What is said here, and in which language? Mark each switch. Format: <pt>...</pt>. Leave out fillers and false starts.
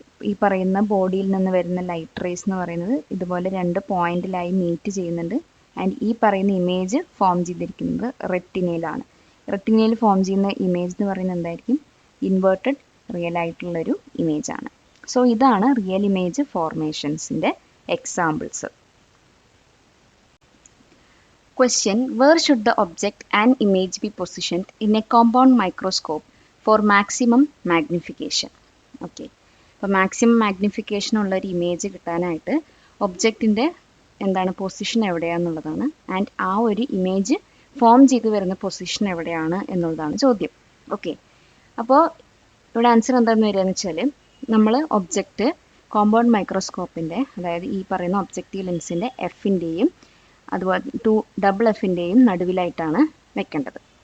<ml>ഈ പറയുന്ന ബോഡിയിൽ നിന്ന് വരുന്ന ലൈറ്റ് റേസ് എന്ന് പറയുന്നത് ഇതുപോലെ 2 പോയിന്റിലായി മീറ്റ് ചെയ്യുന്നുണ്ട്. ആൻഡ് ഈ പറയുന്ന ഇമേജ് ഫോം ചെയ്തിരിക്കുന്നത് റെറ്റിനയിലാണ്. റെറ്റിനയിൽ ഫോം ചെയ്യുന്ന ഇമേജ് എന്ന് പറയുന്നത് എന്തായിരിക്കും, ഇൻവേർട്ടഡ് റിയൽ ആയിട്ടുള്ളൊരു ഇമേജാണ്. സോ ഇതാണ് real image ഫോർമേഷൻസിൻ്റെ examples.</ml> <en>Question, where should the object and image be positioned in a compound microscope for maximum magnification?</en> <ml>Okay, അപ്പോൾ മാക്സിമം മാഗ്നിഫിക്കേഷൻ ഉള്ള ഒരു ഇമേജ് കിട്ടാനായിട്ട് ഒബ്ജക്റ്റിൻ്റെ എന്താണ് പൊസിഷൻ എവിടെയാണെന്നുള്ളതാണ്. ആൻഡ് ആ ഒരു ഇമേജ് ഫോം ചെയ്ത് വരുന്ന പൊസിഷൻ എവിടെയാണ് എന്നുള്ളതാണ് ചോദ്യം. ഓക്കെ, അപ്പോൾ ഇവിടെ ആൻസർ എന്താണെന്ന് വരികയെന്ന് വെച്ചാൽ, നമ്മൾ ഒബ്ജക്റ്റ് കോമ്പൗണ്ട് മൈക്രോസ്കോപ്പിൻ്റെ, അതായത് ഈ പറയുന്ന ഒബ്ജക്റ്റീവ് ലെൻസിൻ്റെ Fൻ്റെയും അതുപോലെ 2Fൻ്റെയും നടുവിലായിട്ടാണ് വെക്കേണ്ടത്.</ml>